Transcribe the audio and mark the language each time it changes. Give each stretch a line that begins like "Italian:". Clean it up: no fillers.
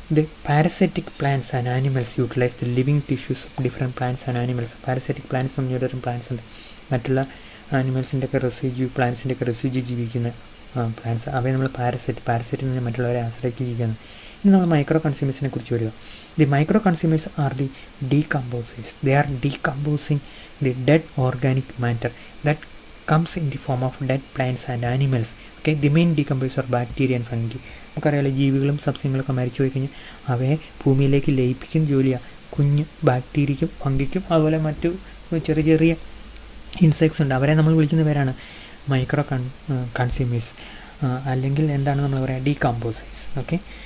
English: The parasitic plants and animals utilise the living tissues of different plants and animals.
Malayalam: Parasitic plants എന്നൊരു plants ഉണ്ട്, മറ്റുള്ള ആനിമൽസിൻ്റെ ഒക്കെ പ്ലാന്റ്സിൻ്റെ ഒക്കെ residue ജീവിക്കുന്ന പ്ലാന്റ്സ്. അവയെ നമ്മൾ പാരസൈറ്റ് എന്ന് മറ്റുള്ളവരെ ആശ്രയിച്ച് ജീവിക്കുന്നത്. ഇനി നമ്മൾ മൈക്രോ കൺസ്യൂമേഴ്സിനെ കുറിച്ച് വരിക.
English: The micro consumers are the decomposers. They are decomposing the dead organic matter that comes in the form of dead plants and animals. Okay, the main decomposers are bacteria and fungi.
Malayalam: നമുക്കറിയാലോ, ജീവികളും സസ്യങ്ങളൊക്കെ മരിച്ചു പോയി കഴിഞ്ഞാൽ അവയെ ഭൂമിയിലേക്ക് ലയിപ്പിക്കുന്ന ജോലിയാണ് കുഞ്ഞ് ബാക്ടീരിയയ്ക്കും ഫംഗിക്കും അതുപോലെ മറ്റു ചെറിയ ചെറിയ ഇൻസെക്ട്സ് ഉണ്ട്. അവരെ നമ്മൾ വിളിക്കുന്ന പേരാണ് മൈക്രോ കൺസ്യൂമേഴ്സ്, അല്ലെങ്കിൽ എന്താണ് നമ്മൾ പറയുക, ഡീകമ്പോസേഴ്സ്. ഓക്കെ.